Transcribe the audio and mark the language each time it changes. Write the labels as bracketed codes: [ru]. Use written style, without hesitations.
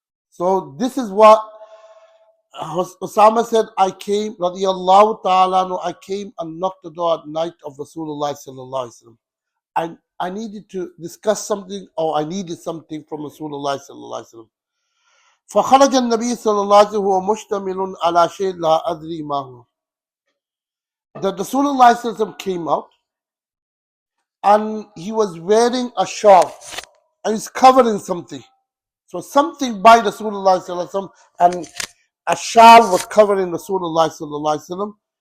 [en] So this is what Osama said, I came, radiyallahu ta'ala, I came and knocked the door at night of Rasulullah sallallahu alaihi wasallam. I needed to discuss something, or I needed something from Rasulullah sallallahu alaihi wasallam. [ar] فخرج النبي صلى الله عليه وسلم وهو مشتمل على شيء لا أدري ما هو. [en] The Rasulullah sallallahu alaihi wasallam came out and he was wearing a shawl and he's covering something. So something by Rasulullah sallallahu alaihi wasallam, and a shawl was covering Rasulullah sallallahu alaihi wasallam.